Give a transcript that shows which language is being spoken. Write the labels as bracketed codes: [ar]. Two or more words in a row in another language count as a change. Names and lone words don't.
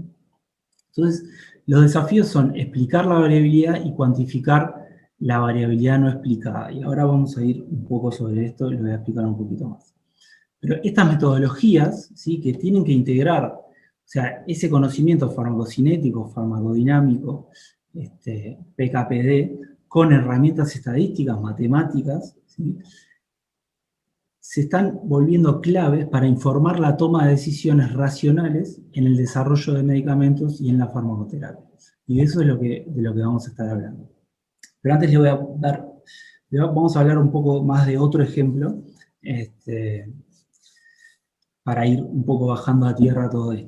[es] Entonces, los desafíos son explicar la variabilidad y cuantificar la variabilidad no explicada. Y ahora vamos a ir un poco sobre esto y lo voy a explicar un poquito más. Pero estas metodologías, ¿sí?, que tienen que integrar, o sea, ese conocimiento farmacocinético, farmacodinámico, PKPD, con herramientas estadísticas, matemáticas, ¿sí?, se están volviendo claves para informar la toma de decisiones racionales en el desarrollo de medicamentos y en la farmacoterapia. Y eso es de lo que vamos a estar hablando. Pero antes vamos a hablar un poco más de otro ejemplo, para ir un poco bajando a tierra todo esto.